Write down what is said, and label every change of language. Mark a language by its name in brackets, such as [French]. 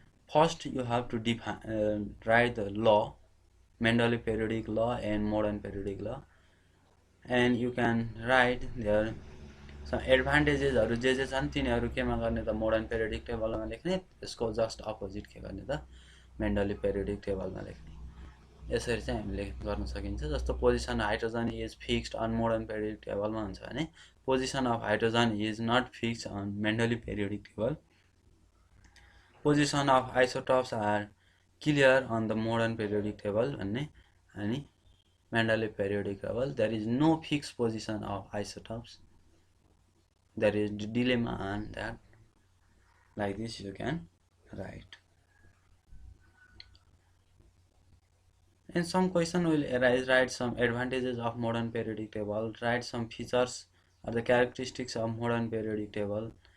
[English] First you have to write the law, Mendeleev periodic law and modern periodic law, and you can write there some advantages [Nepali] हरु जे छन् तिनीहरु केमा गर्ने त मोडर्न पेरियोडिक टेबलमा लेख्ने, त्यसको जस्ट अपोजिट के गर्ने त मेन्डलीव पेरियोडिक टेबलमा लेख्ने। यसरी चाहिँ हामीले गर्न सकिन्छ। जस्तो [English] position hydrogen is fixed on modern periodic टेबलमा [Nepali] हुन्छ भने [English] Position of hydrogen is not fixed on Mendeleev periodic table. Position of isotopes are clear on the modern periodic table [Nepali] भन्ने, अनि [English] Mendeleev periodic table there is no fixed position of isotopes. There is dilemma on that. Like this you can write. And some question will arise, write some advantages of modern periodic table, write some features or the characteristics of modern periodic table.